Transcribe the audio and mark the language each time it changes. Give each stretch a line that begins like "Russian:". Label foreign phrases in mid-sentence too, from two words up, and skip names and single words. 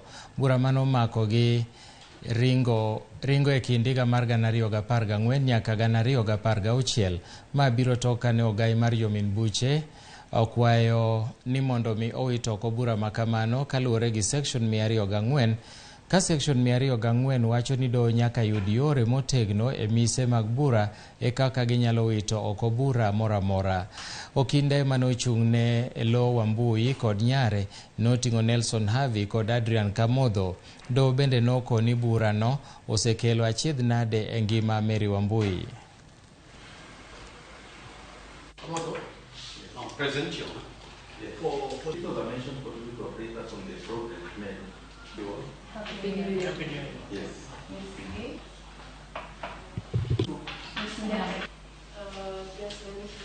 Luo (Kenya and Tanzania): Bura manomako gi ringo e kind higa mar 2014 nyaka 2016 ma biro tok kane ogai mar Jomin Buche okwayo ni mondo mi owit oko bura makamano kaluwore gi section 204 ka section 204 wacho ni do nyaka yud yore motegno e mise mag bura e kaka ginyalo wito oko bura moramora. Okinde manochung'ne lo Wambui kod nyare noting'o Nelson Havi kod Adrian Kamodho. Do bende noko ni bura no osekelo achiedh nade e ngima Mary Wambui.
English: Present here. Yes. For people that mentioned political operators on the program, yes. Yes, Ms.